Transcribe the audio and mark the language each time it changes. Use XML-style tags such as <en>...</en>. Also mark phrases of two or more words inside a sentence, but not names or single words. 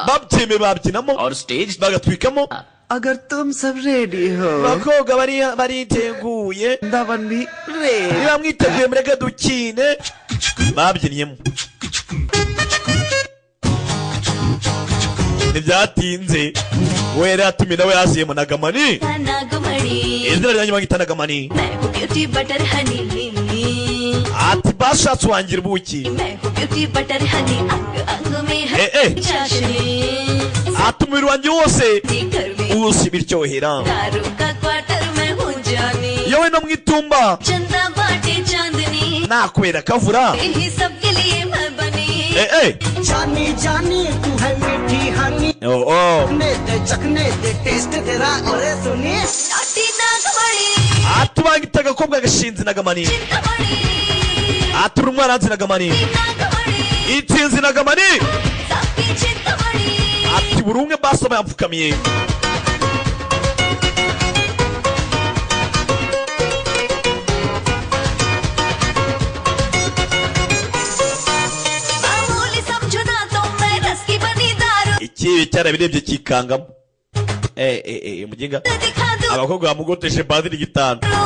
<rw>babyemeye babyinamo</rw> <hi>और स्टेज</hi> <rw>bagatwikamo</rw> <hi>अगर तुम सब रेडी हो</hi> <rw>abakobwa bariteguye</rw> <hi>वृंदावन भी रेडी।</hi> <rw>niba mwiteguye mureke dukine babyinyemo ntibyatinze we yari yatumiye nawe yaziyemo Nagamani izina ryanjye bangita Nagamani ati bashatse wangira ubuki ati umubiri wanjye wose ubusi biryohera yewe no mu itumba nakubera kavura</rw> <hi>जानी जानी तू है मीठी हनी चखने दे टेस्ट तेरा और सुनी</hi> <rw>atubangita agakobwa gashinze Nagamani atura umwana hanze Nagamani itsinzi Nagamani ati buri umwe basaba yamfukamiye ikibi cyarabirebye kikangamo muginga abakobwa bamugoteshe Padiri Gitano</rw>